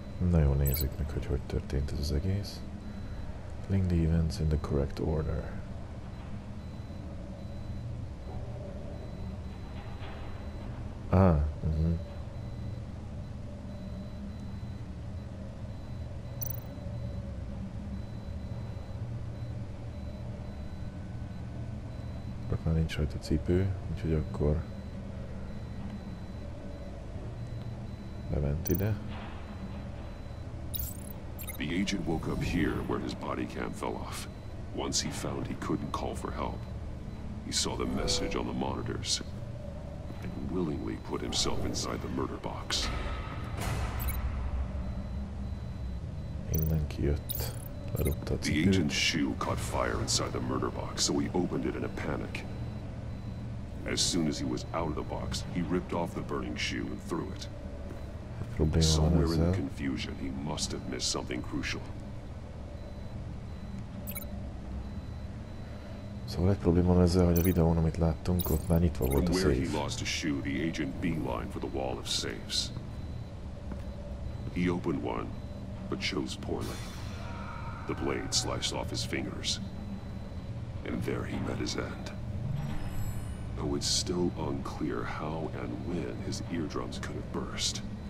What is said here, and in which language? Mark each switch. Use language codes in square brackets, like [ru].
[hu] Na jó, nézzük meg, hogy történt ez az egész. [en] Link the events in the correct order. [hu] Ott már nincs rajta cipő, úgyhogy akkor bement ide. [en] The agent woke up here where his body cam fell off. Once he found he couldn't call for help, he saw the message on the monitors and willingly put himself inside the murder box. [hu] Innen kijött. Ledobta a [en] The [hu] cipőt. [en] agent's shoe caught fire inside the murder box, so he opened it in a panic. As soon as he was out of the box, he ripped off the burning shoe and threw it. Somewhere in the confusion, he must have missed something crucial. [hu] Szóval egy probléma van ezzel, hogy a videón, amit láttunk, ott már nyitva volt a [en] From where he safe. lost a shoe, the agent beelined for the wall of safes. He opened one, but chose poorly. The blade sliced off his fingers. And there he met his end. Though it's still unclear how and when his eardrums could have burst.